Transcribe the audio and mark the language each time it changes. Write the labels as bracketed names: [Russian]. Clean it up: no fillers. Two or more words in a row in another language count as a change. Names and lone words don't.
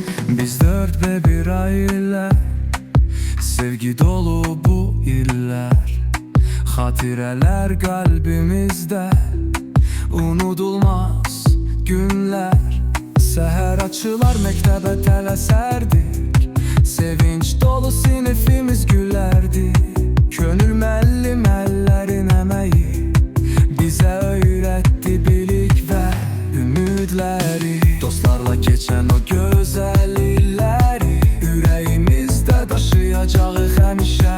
[Turkish] Biz dört ve bir aile, sevgi dolu bu iller. Hatireler kalbimizde, unudulmaz günler. [Azerbaijani] Seher açılar mektebe tələsərdik, sevinç dolu sinifimiz gülərdi. Könül müəllim əllərin əməyi bizə öyrətdi bilik və ümidləri. Dostlarla keçən o gözəl illəri ürəyimizdə daşıyacağıq həmişə.